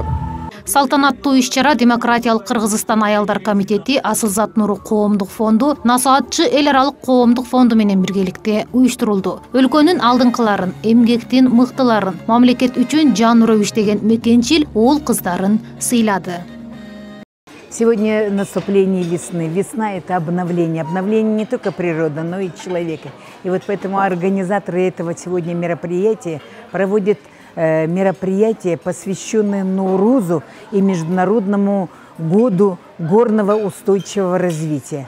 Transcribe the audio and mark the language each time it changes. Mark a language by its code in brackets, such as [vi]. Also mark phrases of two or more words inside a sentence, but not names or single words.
[ky] Салтанаттуу иш-чара Демократиялык Кыргызстан аялдар комитети, Асылзат Нуру коомдук фонду, Насаатчы эл аралык коомдук фонду менен биргеликте уюштурулду. Өлкөнүн алдыңкыларын, эмгектин мыктыларын, мамлекет үчүн жан уруп иштеген мекенчил уул кыздарын сыйлады. [ru] Сегодня наступление весны. Весна – это обновление. Обновление не только природы, но и человека. И вот поэтому организаторы этого сегодня мероприятия проводят мероприятие, посвященное Ноурузу и Международному году горного устойчивого развития.